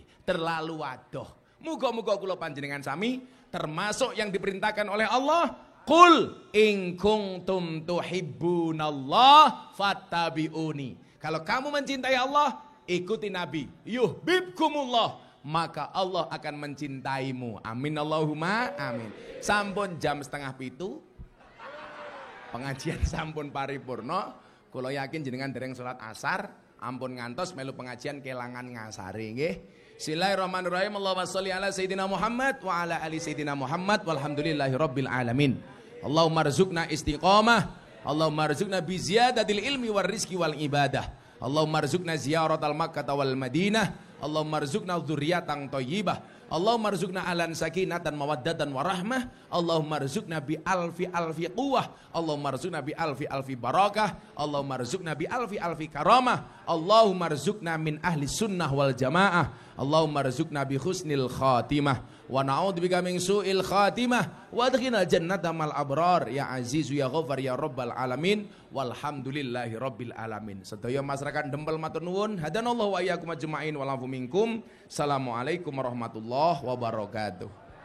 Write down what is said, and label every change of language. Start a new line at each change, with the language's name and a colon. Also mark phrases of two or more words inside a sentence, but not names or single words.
Javanese: Terlalu wadoh. Muga-muga kula panjenengan sami
Indonesian: termasuk yang diperintahkan oleh Allah,
Arabic: قل إن كنتم تحبون الله فاتبعوني.
Indonesian: Kalau kamu mencintai Allah, ikuti Nabi. Yuhibbukumullah, maka Allah akan mencintaimu.
Arabic: آمين اللهم آمين.
Javanese: Sampun jam 6:30. Pengajian sampun paripurna. Kula yakin jenengan dereng salat asar, ampun ngantos melu pengajian kelangan ngasare nggih.
Arabic: بسم الله الرحمن الرحيم اللهم صل على سيدنا محمد وعلى آل سيدنا محمد والحمد لله رب العالمين. اللهم ارزقنا الاستقامة. اللهم ارزقنا بزيادة العلم والرزق والعبادة. اللهم ارزقنا زيارة مكة والمدينة اللهم ارزقنا ذرية طيبة. اللهم ارزقنا أهلا سكينة مودة ورحمة. اللهم ارزقنا بألف قوة اللهم ارزقنا بألف بركة. اللهم ارزقنا بألف كرامة اللهم ارزقنا من أهل السنة والجماعة. اللهم ارزقنا بحسن الخاتمة ونعوذ بك من سوء الخاتمة. وأدخلنا جنة الأبرار يا عزيز يا غفار يا رب العالمين. والحمد لله رب العالمين.
Javanese: Sedaya masyarakat Dempel matur nuwun.
Arabic: هدانا الله وإياكم أجمعين والعفو منكم. السلام عليكم ورحمة الله وبركاته.